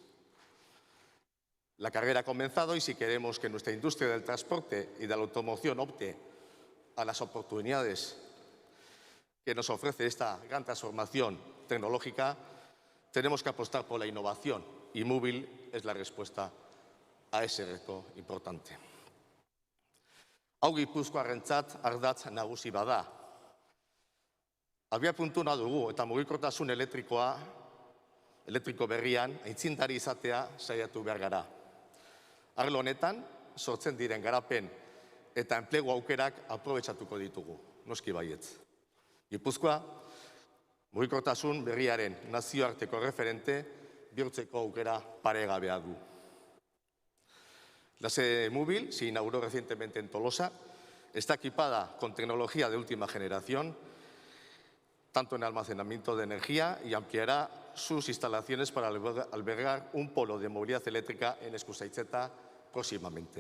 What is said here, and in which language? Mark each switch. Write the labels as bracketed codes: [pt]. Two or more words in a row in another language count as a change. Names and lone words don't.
[es] La carrera ha comenzado y si queremos que nuestra industria del transporte y de la automoción opte a las oportunidades que nos ofrece esta gran transformación tecnológica, tenemos que apostar por la innovación y Móvil es la respuesta a ese reto importante. [eu] Hau Gipuzkoarrentzat ardatz nagusi bada. Abiapuntua dugu eta mugikortasun elektriko berrian aitzindari izatea saiatu behar gara. Arlo honetan, sortzen diren garapen eta enplegu aukerak aprobetxatuko ditugu, noski baietz. Gipuzkoa, mugikortasun berriaren nazioarteko referente bihurtzeko aukera paregabea du. [es] La sede de Móvil se inauguró recientemente en Tolosa. Está equipada con tecnología de última generación, tanto en almacenamiento de energía, y ampliará sus instalaciones para albergar un polo de movilidad eléctrica en Eskusaitzeta próximamente.